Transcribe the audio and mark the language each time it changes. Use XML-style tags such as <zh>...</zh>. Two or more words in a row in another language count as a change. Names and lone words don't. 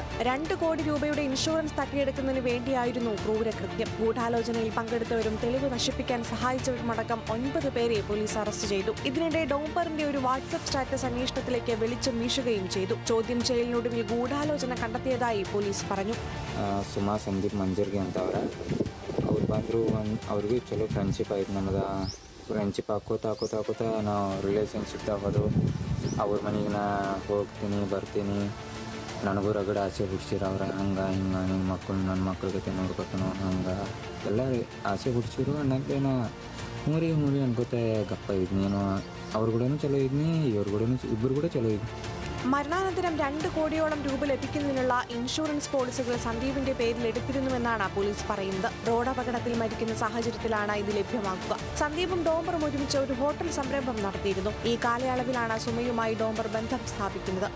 <ml>2 കോടി രൂപയുടെ ഇൻഷുറൻസ് തട്ടിയെടുക്കുന്നതിന് വേണ്ടിയായിരുന്നു ക്രൂരകൃത്യം. ഗൂഢാലോചനയിൽ പങ്കെടുത്തവരും തെളിവ് നശിപ്പിക്കാൻ സഹായിച്ചവരുമടക്കം 9 പേരെ പോലീസ് അറസ്റ്റ് ചെയ്തു. ഇതിനിടെ ഡോംബറിന്റെ ഒരു വാട്സ്ആപ്പ് സ്റ്റാറ്റസ് അന്വേഷണത്തിലേക്ക് വെളിച്ചം വീശുകയും ചെയ്തു. ചോദ്യം ചെയ്യലിനൊടുവിൽ ഗൂഢാലോചന കണ്ടെത്തിയതായി പോലീസ് പറഞ്ഞു.</ml> <kn>ಸುಮಾ ಸಂದೀಪ್ ಮಂಜರ್ಗಿ ಅಂತ ಅವ್ರು ಬಂದರು. ಅವ್ರಿಗೂ ಚಲೋ ಫ್ರೆಂಡ್ಶಿಪ್ ಆಯ್ತು. ನಮ್ಮದು ಫ್ರೆಂಡ್ಶಿಪ್ ಹಾಕೋತಾ ನಾವು ರಿಲೇಷನ್ಶಿಪ್ದಾಗ ಹೋದು. ಅವ್ರ ಮನೆಗೆ ನಾ ಹೋಗ್ತೀನಿ ಬರ್ತೀನಿ. ನನಗೂ ರಗಡ ಆಸೆ ಹುಡ್ಸಿರು ಅವ್ರ. ಹಂಗೆ ಹಿಂಗೆ ನಿಮ್ಮ ಮಕ್ಕಳು ನನ್ನ ಮಕ್ಳ ಜೊತೆ ನೋಡ್ಕೊತಾನೋ ಹಂಗೆ ಎಲ್ಲ ಆಸೆ ಹುಡ್ಸಿರು. ಅನ್ನಕ್ಕೆ ನಾ ಹ್ಞೂ ರೀ ಅನ್ಕೋತ ಗಪ್ಪ ಇದ್ನಿ. ಏನೋ ಅವ್ರ ಕೂಡ ಚಲೋ ಇದ್ನಿ, ಇವ್ರ ಕೂಡ ಇಬ್ಬರು ಕೂಡ ಚಲೋ ಇದ್ನಿ.</kn> <ml>മരണാനന്തരം 2 കോടിയോളം രൂപ ലഭിക്കുന്നതിനുള്ള ഇൻഷുറൻസ് പോളിസികൾ സന്ദീപിന്റെ പേരിൽ എടുത്തിരുന്നുവെന്നാണ് പോലീസ് പറയുന്നത്. റോഡപകടത്തിൽ മരിക്കുന്ന സാഹചര്യത്തിലാണ് ഇത് ലഭ്യമാക്കുക. സന്ദീപും ഡോംബറും ഒരുമിച്ച് ഒരു ഹോട്ടൽ സംരംഭം നടത്തിയിരുന്നു. ഈ കാലയളവിലാണ് സുമയുമായി ഡോംബർ ബന്ധം സ്ഥാപിക്കുന്നത്.</ml>